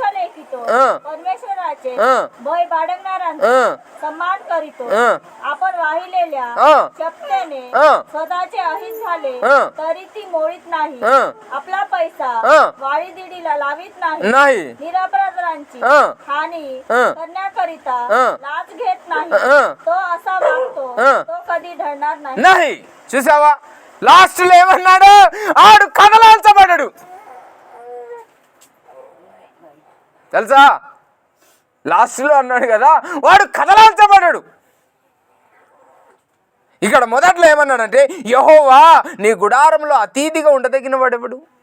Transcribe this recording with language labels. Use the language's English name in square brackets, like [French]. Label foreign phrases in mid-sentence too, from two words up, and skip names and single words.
[Marathi] लेखितो, परमेश्वराचे भय बाळगणाऱ्यांचा सन्मान करीतो, आपण वाहिलेल्या शपथेने स्वतः अहित झाले तरी ती मोडीत नाही, आपला पैसा वाळीदिडीला लावित नाही, निरपराधांची हानी करण्याकरिता लाच घेत नाही, तो असा वागतो तो कधी ढळणार नाही. [Telugu] చూసావా, లాస్ట్ లో ఏమన్నాడు? ఆడు కదలాల్చబడ్డాడు. తెలుసా, లాస్ట్ లో అన్నాడు కదా, వాడు కదలాల్చబడ్డాడు. ఇక్కడ మొదట్లో ఏమన్నాడంటే, యెహోవా నీ గుడారంలో అతిథిగా ఉండదగిన వాడెవడు?